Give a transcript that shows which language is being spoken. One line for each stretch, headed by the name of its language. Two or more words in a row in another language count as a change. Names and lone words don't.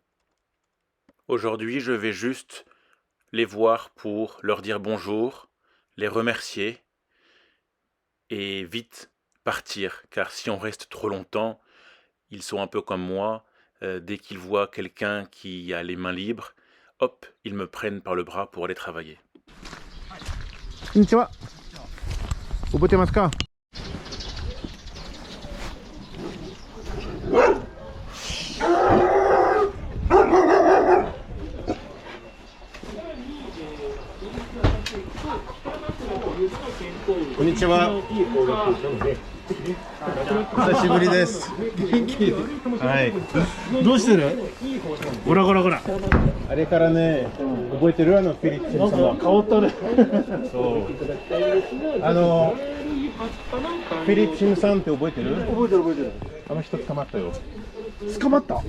French: Aujourd'hui, je vais juste les voir pour leur dire bonjour, les remercier et vite partir, car si on reste trop longtemps, ils sont un peu comme moi, dès qu'ils voient quelqu'un qui a les mains libres, hop, ils me prennent par le bras pour aller travailler.
Japanese: Konnichiwa. 覚えてますか？こんにちは。久しぶりです。元気。はい。どうしてる？ゴラゴラゴラ。あれからね、覚えてる？フィリップス様。顔とね。そう。フィリップシムさんって覚えてる？覚えてる覚えてる。あの人捕まったよ。捕まった？